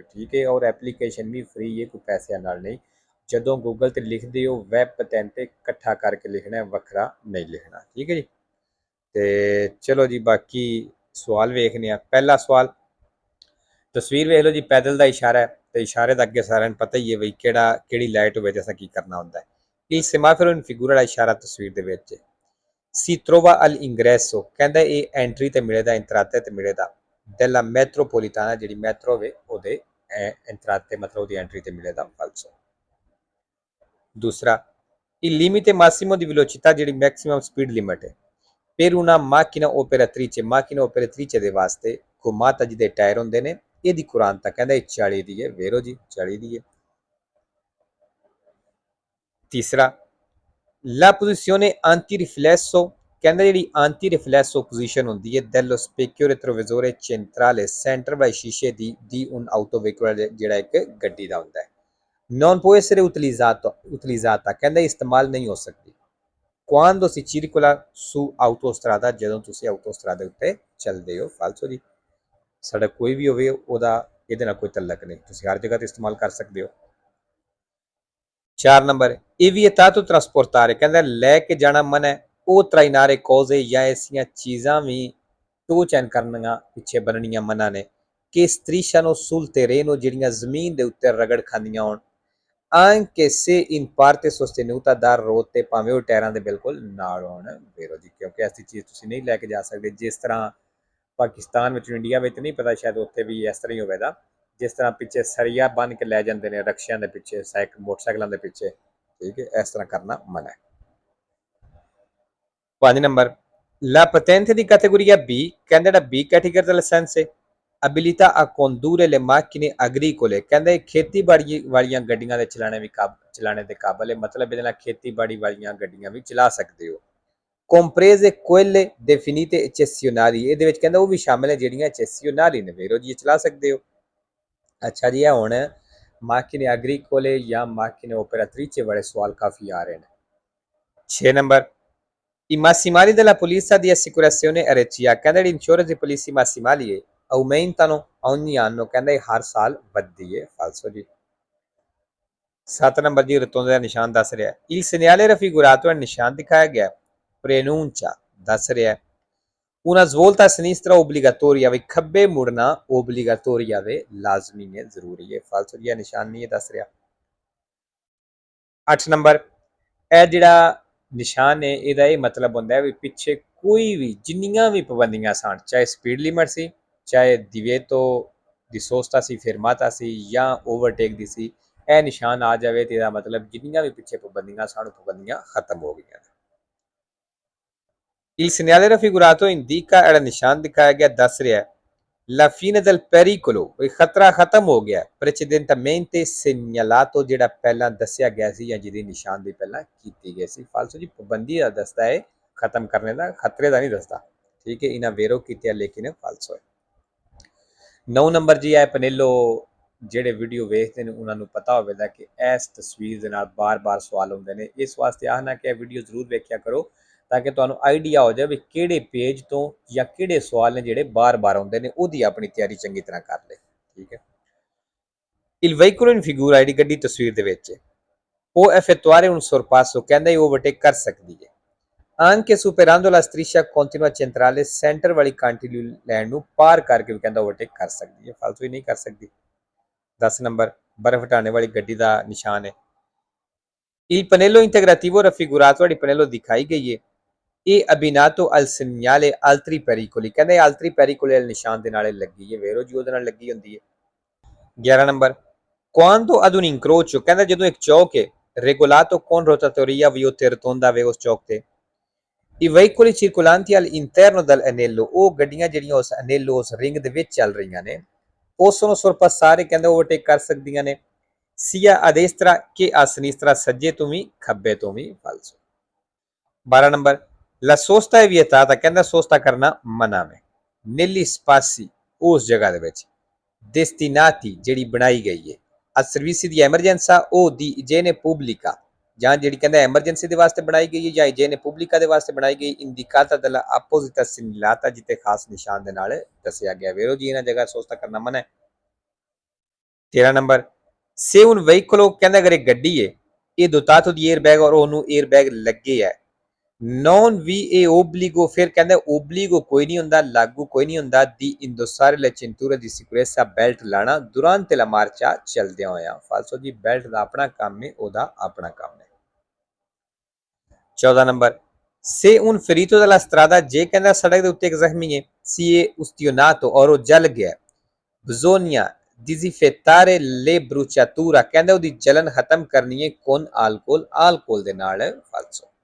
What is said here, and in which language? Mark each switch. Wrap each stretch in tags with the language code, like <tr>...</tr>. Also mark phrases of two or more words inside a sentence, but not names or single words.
<pa>ਠੀਕ ਹੈ, ਔਰ ਐਪਲੀਕੇਸ਼ਨ ਵੀ ਫ੍ਰੀ ਹੈ, ਕੋਈ ਪੈਸਿਆਂ ਨਾਲ ਨਹੀਂ। ਜਦੋਂ ਗੂਗਲ ਤੇ ਲਿਖਦੇ ਹੋ ਵੈਬ ਪਤਨ ਤੇ ਇਕੱਠਾ ਕਰਕੇ ਲਿਖਣਾ, ਵੱਖਰਾ ਨਹੀਂ ਲਿਖਣਾ। ਠੀਕ ਹੈ ਜੀ, ਤੇ ਚਲੋ ਜੀ ਬਾਕੀ ਸਵਾਲ ਵੇਖਨੇ ਆ। ਪਹਿਲਾ ਸਵਾਲ, ਤਸਵੀਰ ਵੇਖ ਲਓ ਜੀ, ਪੈਦਲ ਦਾ ਇਸ਼ਾਰਾ ਹੈ ਤੇ ਇਸ਼ਾਰੇ ਦਾ ਅੱਗੇ ਸਾਰਿਆਂ ਨੂੰ ਪਤਾ ਹੀ ਹੈ ਬਈ ਕਿਹੜੀ ਲਾਈਟ ਹੋਵੇ ਤੇ ਅਸਾਂ ਕੀ ਕਰਨਾ ਹੁੰਦਾ ਹੈ।</pa> <it>il semaforo in figura</it> <pa>ਦਾ ਇਸ਼ਾਰਾ ਤਸਵੀਰ ਦੇ ਵਿੱਚ</pa> <it>si trova all'ingresso,</it> <pa>ਕਹਿੰਦਾ ਇਹ ਐਂਟਰੀ ਤੇ ਮਿਲੇਦਾ, ਇੰਤਰਾਤੇ ਤੇ ਮਿਲੇਦਾ</pa> <it>della metropolitana,</it> <pa>ਜਿਹੜੀ ਮੈਟਰੋ ਵੇ ਉਹਦੇ ਇੰਤਰਾਤੇ ਮਤਲਬ ਉਹਦੀ ਐਂਟਰੀ ਤੇ ਮਿਲੇਦਾ ਫਾਲਸੋ। दूसरा,</pa> <it>il limite massimo di velocità</it> <pa>ਜਿਹੜੀ</pa> <en>maximum speed limit</en> <pa>ਹੈ</pa> <it>per una macchina operatrice</it> <pa>ਦੇ ਵਾਸਤੇ ਘੁਮਾਤਾ ਜਿਹਦੇ ਟਾਇਰ ਹੁੰਦੇ ਨੇ ਇਹਦੀ ਕੁਰਾਨਤਾ ਕਹਿੰਦਾ ਇਹ 40 ਦੀ ਹੈ। ਵੇਰੋ ਜੀ 40 ਦੀ ਹੈ। ਤੀਸਰਾ,</pa> <it>la posizione antiriflesso,</it> <pa>ਕਹਿੰਦਾ ਜਿਹੜੀ</pa> <it>anti riflesso position</it> <pa>ਹੁੰਦੀ ਹੈ</pa> <it>dello specchio retrovisore centrale,</it> <pa>ਸੈਂਟਰ ਵਾਲੇ ਸ਼ੀਸ਼ੇ ਦੀ</pa> <it>un autoveicolare</it> <pa>ਜਿਹੜਾ ਇੱਕ ਗੱਡੀ ਦਾ ਹੁੰਦਾ ਹੈ।</pa> <it>non può essere utilizzata,</it> <pa>ਕਹਿੰਦਾ ਇਸਤੇਮਾਲ ਨਹੀਂ ਹੋ ਸਕਦੀ</pa> <it>quando si circola su autostrada,</it> <pa>ਜਦੋਂ ਤੁਸੀਂ ਆਟੋਸਟਰਾਦਾ ਉੱਤੇ ਚੱਲਦੇ ਹੋ। ਫਾਲਸੋ ਜੀ, ਸੜਕ ਕੋਈ ਵੀ ਹੋਵੇ ਉਹਦਾ ਇਹਦੇ ਨਾਲ ਕੋਈ ਤਲਕ ਨਹੀਂ, ਤੁਸੀਂ ਹਰ ਜਗ੍ਹਾ ਤੇ ਇਸਤੇਮਾਲ ਕਰ ਸਕਦੇ ਹੋ। 4 ਨੰਬਰ, ਇਹ ਵੀ</pa> <it>vietato trasportare,</it> <pa>ਕਹਿੰਦਾ ਲੈ ਕੇ ਜਾਣਾ ਮਨਾ ਹੈ ਉਹ</pa> <it>trainare cose</it> <pa>ਜਾਂ ਐਸੀਆਂ ਚੀਜ਼ਾਂ ਵੀ</pa> <en>tow chain</en> <pa>ਕਰਨੀਆਂ ਪਿੱਛੇ ਬੰਨਣੀਆਂ ਮਨਾ ਨੇ ਕਿ</pa> <it>strisciano sul terreno,</it> <pa>ਜਿਹੜੀਆਂ ਜ਼ਮੀਨ ਦੇ ਉੱਤੇ ਰਗੜ ਖਾਂਦੀਆਂ ਹੋਣ</pa> <it>anche se in parte sostenuta da rotte,</it> <pa>ਭਾਵੇਂ ਉਹ ਟਾਇਰਾਂ ਦੇ ਬਿਲਕੁਲ ਨਾਲ ਹੋਣ। ਵੇਰੋ ਜੀ, ਕਿਉਂਕਿ ਐਸੀ ਚੀਜ਼ ਤੁਸੀਂ ਨਹੀਂ ਲੈ ਕੇ ਜਾ ਸਕਦੇ ਜਿਸ ਤਰ੍ਹਾਂ ਪਾਕਿਸਤਾਨ ਵਿੱਚ, ਇੰਡੀਆ ਵਿੱਚ ਨਹੀਂ ਪਤਾ, ਸ਼ਾਇਦ ਉੱਥੇ ਵੀ ਇਸ ਤਰ੍ਹਾਂ ਹੀ ਹੋਵੇਗਾ, ਜਿਸ ਤਰ੍ਹਾਂ ਪਿੱਛੇ ਸਰੀਆ ਬੰਨ ਕੇ ਲੈ ਜਾਂਦੇ ਨੇ ਰਕਸ਼ਿਆਂ ਦੇ ਪਿੱਛੇ, ਮੋਟਰਸਾਈਕਲਾਂ ਦੇ ਪਿੱਛੇ। ਠੀਕ ਹੈ, ਇਸ ਤਰ੍ਹਾਂ ਕਰਨਾ ਮਨਾ ਹੈ। 5 ਨੰਬਰ,</pa> <it>la patente di categoria B,</it> <pa>ਕਹਿੰਦਾ ਜਿਹੜਾ B ਕੈਟੇਗਰੀ ਦਾ ਲਾਇਸੈਂਸ ਹੈ</pa> <it>abilità a condurre le macchine agricole,</it> <pa>ਕਹਿੰਦਾ ਇਹ ਖੇਤੀਬਾੜੀ ਵਾਲੀਆਂ ਗੱਡੀਆਂ ਦੇ ਚਲਾਣੇ ਦੇ ਕਾਬਲ ਹੈ, ਮਤਲਬ ਇਹਦੇ ਨਾਲ ਖੇਤੀਬਾੜੀ ਵਾਲੀਆਂ ਗੱਡੀਆਂ ਵੀ ਚਲਾ ਸਕਦੇ ਹੋ।</pa> <it>comprese quelle definite eccezionali,</it> <pa>ਇਹਦੇ ਵਿੱਚ ਕਹਿੰਦਾ ਉਹ ਵੀ ਸ਼ਾਮਿਲ ਹੈ ਜਿਹੜੀਆਂ eccezionali ਨੇ। ਵੇਰੋ ਜੀ, ਇਹ ਚਲਾ ਸਕਦੇ ਹੋ। ਅੱਛਾ ਜੀ, ਇਹ ਹੁਣ</pa> <it>macchine agricole</it> <pa>ਜਾਂ</pa> <it>macchine operatrice</it> <pa>ਵਾਲੇ ਸਵਾਲ ਕਾਫੀ ਆ ਰਹੇ ਨੇ। 6 ਨੰਬਰ,</pa> <it>i massimali della polizia di assicurazione RCA,</it> <pa>ਕਹਿੰਦਾ ਜਿਹੜੀ ਇੰਸ਼ੋਰੈਂਸ ਦੀ ਪਾਲਿਸੀ massimali ਹੈ</pa> <it>aumentano ogni anno,</it> <pa>ਕਹਿੰਦਾ ਇਹ ਹਰ ਸਾਲ ਵੱਧਦੀ ਹੈ। ਫਾਲਸੋ ਜੀ। 7 ਨੰਬਰ ਜੀ, ਰਤੋਂਦੇ ਦਾ ਨਿਸ਼ਾਨ ਦੱਸ ਰਿਹਾ</pa> <it>il segnale raffigurato,</it> <pa>ਨਿਸ਼ਾਨ ਦਿਖਾਇਆ ਗਿਆ</pa> <it>preannuncia,</it> <pa>ਦੱਸ ਰਿਹਾ</pa> <it>una svolta a sinistra obbligatoria,</it> <pa>ਵੀ ਖੱਬੇ ਮੁੜਨਾ obbligatoria ਵੇ ਲਾਜ਼ਮੀ ਹੈ, ਜ਼ਰੂਰੀ ਹੈ। ਫਾਲਸੋ ਜੀ, ਇਹ ਨਿਸ਼ਾਨ ਨਹੀਂ ਹੈ ਦੱਸ ਰਿਹਾ। 8 ਨੰਬਰ, ਇਹ ਜਿਹੜਾ ਨਿਸ਼ਾਨ ਹੈ ਇਹਦਾ ਇਹ ਮਤਲਬ ਹੁੰਦਾ ਹੈ ਵੀ ਪਿੱਛੇ ਕੋਈ ਵੀ ਜਿੰਨੀਆਂ ਵੀ ਪਾਬੰਦੀਆਂ ਸਨ, ਚਾਹੇ</pa> <en>speed limit</en> <pa>ਸੀ, ਚਾਹੇ</pa> <it>divieto di sosta</it> <pa>ਸੀ, fermata ਸੀ ਜਾਂ ਓਵਰਟੇਕ ਦੀ ਸੀ, ਇਹ ਨਿਸ਼ਾਨ ਆ ਜਾਵੇ ਤੇ ਇਹਦਾ ਮਤਲਬ ਜਿੰਨੀਆਂ ਵੀ ਪਿੱਛੇ ਪਾਬੰਦੀਆਂ ਸਨ ਪਾਬੰਦੀਆਂ ਖਤਮ ਹੋ ਗਈਆਂ।</pa> <it>il segnale raffigurato indica,</it> <pa>ਜਿਹੜਾ ਨਿਸ਼ਾਨ ਦਿਖਾਇਆ ਗਿਆ ਦੱਸ ਰਿਹਾ</pa> <it>La fine del pericolo,</it> <pa>ਇਹ ਖਤਰਾ ਖਤਮ ਹੋ ਗਿਆ</pa> <it>precedentemente segnalato,</it> <pa>ਜਿਹੜਾ ਪਹਿਲਾਂ ਦੱਸਿਆ ਗਿਆ ਸੀ ਜਾਂ ਜਿਹਦੀ ਨਿਸ਼ਾਨਦੇਹੀ ਪਹਿਲਾਂ ਕੀਤੀ ਗਈ ਸੀ। ਫਾਲਸੋ ਜੀ ਪਾਬੰਦੀ ਦਾ ਦੱਸਦਾ ਹੈ, ਖਤਮ ਕਰਨੇ ਦਾ, ਖਤਰੇ ਦਾ ਨਹੀਂ ਦੱਸਦਾ। ਠੀਕ ਹੈ, ਇਹਨਾਂ ਵੇਰੋ ਕੀਤੇ ਲੇਕਿਨ ਫਾਲਸੋ ਹੈ। 9 ਨੰਬਰ ਜੀ ਹੈ ਪਨੇਲੋ, ਜਿਹੜੇ ਵੀਡੀਓ ਵੇਖਦੇ ਨੇ ਉਹਨਾਂ ਨੂੰ ਪਤਾ ਹੋਵੇਗਾ ਕਿ ਇਸ ਤਸਵੀਰ ਦੇ ਨਾਲ ਬਾਰ-ਬਾਰ ਸਵਾਲ ਹੁੰਦੇ ਨੇ। ਇਸ ਵਾਸਤੇ ਆਖਣਾ ਕਿ ਇਹ ਵੀਡੀਓ ਜ਼ਰੂਰ ਵੇਖਿਆ ਕਰੋ ਤਾਂ ਕਿ ਤੁਹਾਨੂੰ ਆਈਡੀਆ ਹੋ ਜਾਵੇ ਵੀ ਕਿਹੜੇ ਪੇਜ ਤੋਂ ਜਾਂ ਕਿਹੜੇ ਸਵਾਲ ਨੇ ਜਿਹੜੇ ਬਾਰ-ਬਾਰ ਆਉਂਦੇ ਨੇ, ਉਹਦੀ ਆਪਣੀ ਤਿਆਰੀ ਚੰਗੀ ਤਰ੍ਹਾਂ ਕਰ ਲੈ। ਠੀਕ ਹੈ।</pa> <it>Il veicolo in figura,</it> <pa>ਜਿਹੜੀ ਗੱਡੀ ਤਸਵੀਰ ਦੇ ਵਿੱਚ</pa> <it>può effettuare un sorpasso,</it> <pa>ਕਹਿੰਦਾ ਇਹ ਓਵਰਟੇਕ ਕਰ ਸਕਦੀ ਹੈ।</pa> <it>anche superando la striscia continua centrale,</it> <pa>ਸੈਂਟਰ ਵਾਲੀ</pa> <en>continue line</en> <pa>ਨੂੰ ਪਾਰ ਕਰਕੇ ਵੀ ਕਹਿੰਦਾ ਓਵਰਟੇਕ ਕਰ ਸਕਦੀ ਹੈ। ਫਾਲਤੂ ਹੀ ਨਹੀਂ ਕਰ ਸਕਦੀ। 10 ਨੰਬਰ ਬਰਫ਼ ਹਟਾਣੇ ਵਾਲੀ ਗੱਡੀ ਦਾ ਨਿਸ਼ਾਨ ਹੈ।</pa> <it>Il pannello integrativo raffigurato,</it> <pa>ਜਿਹੜੀ ਪਨੇਲੋ ਦਿਖਾਈ ਗਈ ਹੈ, ਇਹ</pa> <it>abbinato al segnale altri pericoli,</it> <pa>ਕਹਿੰਦੇ</pa> <it>altri pericoli</it> <pa>ਵਾਲੇ ਨਿਸ਼ਾਨ ਦੇ ਨਾਲ ਲੱਗੀ ਹੈ। ਵੇਰੋ ਜੀ ਉਹਦੇ ਨਾਲ ਲੱਗੀ ਹੁੰਦੀ ਹੈ। 11 ਨੰਬਰ</pa> <it>quando ad un incrocio,</it> <pa>ਕਹਿੰਦਾ ਜਦੋਂ ਇੱਕ ਚੌਕ ਹੈ,</pa> <it>regolato con rotatoria via te rotonda</it> <pa>ਵੇ ਉਸ ਚੌਕ ਤੇ।</pa> <it>I veicoli circolanti all'interno dell'anello,</it> <pa>ਉਹ ਗੱਡੀਆਂ ਜਿਹੜੀਆਂ ਉਸ anello, ਉਸ ਰਿੰਗ ਦੇ ਵਿੱਚ ਚੱਲ ਰਹੀਆਂ ਨੇ, ਉਸ ਨੂੰ sorpassare, ਕਹਿੰਦੇ ਓਵਰਟੇਕ ਕਰ ਸਕਦੀਆਂ ਨੇ।</pa> <it>sia a destra che a sinistra,</it> <pa>ਸੱਜੇ ਤੋਂ ਵੀ ਖੱਬੇ ਤੋਂ ਵੀ। ਫਾਲਸੋ।</pa> <it>12 ਨੰਬਰ la sosta è vietata,</it> <pa>ਕਹਿੰਦਾ ਸੋਸਤਾ ਕਰਨਾ ਮਨਾ ਹੈ।</pa> <it>negli spazi,</it> <pa>ਉਸ ਜਗ੍ਹਾ ਦੇ ਵਿੱਚ। destinati, ਜਿਹੜੀ ਬਣਾਈ ਗਈ ਹੈ।</pa> <it>a servizi di emergenza o di igiene pubblica,</it> <pa>ਜਾਂ ਜਿਹੜੀ ਕਹਿੰਦਾ ਐਮਰਜੈਂਸੀ ਦੇ ਵਾਸਤੇ ਬਣਾਈ ਗਈ ਹੈ ਜਾਂ</pa> <it>igiene pubblica</it> <pa>ਦੇ ਵਾਸਤੇ ਬਣਾਈ ਗਈ।</pa> <it>indicata dalla apposita segnalata,</it> <pa>ਜਿੱਥੇ ਖਾਸ ਨਿਸ਼ਾਨ ਦੇ ਨਾਲ ਦੱਸਿਆ ਗਿਆ। ਵੇਰੋ ਜੀ ਇਹਨਾਂ ਜਗ੍ਹਾ ਸੋਸਤਾ ਕਰਨਾ ਮਨਾ ਹੈ। 13 ਨੰਬਰ</pa> <it>se un veicolo,</it> <pa>ਕਹਿੰਦਾ ਅਗਰ ਇਹ ਗੱਡੀ ਹੈ, ਇਹ</pa> <it>dotato di airbag,</it> <pa>ਔਰ ਉਹਨੂੰ 에ਅਰਬੈਗ ਲੱਗੇ ਹੈ,</pa> <it>non vi è obbligo,</it> <pa>ਫਿਰ ਕਹਿੰਦਾ obbligo ਕੋਈ ਨਹੀਂ ਹੁੰਦਾ, ਲਾਗੂ ਕੋਈ ਨਹੀਂ ਹੁੰਦਾ,</pa> <it>di indossare la cintura di sicurezza,</it> <pa>ਬੈਲਟ ਲਾਣਾ</pa> <it>durante la marcia,</it> <pa>ਚੱਲਦਿਆਂ ਹੋਇਆਂ। ਫਾਲਸੋ ਜੀ ਬੈਲਟ ਦਾ ਆਪਣਾ ਕੰਮ ਹੈ, ਉਹਦਾ ਆਪਣਾ ਕੰਮ ਹੈ।</pa> <it>14 ਨੰਬਰ se un ferito della strada,</it> <pa>ਜੇ ਕਹਿੰਦਾ ਸੜਕ ਦੇ ਉੱਤੇ ਇੱਕ ਜ਼ਖਮੀ ਹੈ,</pa> <it>si è ustionato,</it> <pa>ਔਰ ਉਹ ਜਲ ਗਿਆ,</pa> <it>bisogna disinfettare le bruciature,</it> <pa>ਕਹਿੰਦੇ ਉਹਦੀ ਜਲਨ ਖਤਮ ਕਰਨੀ ਹੈ</pa> <it>con alcol, alcol</it> <pa>ਦੇ ਨਾਲ। ਫਾਲਸੋ।</pa>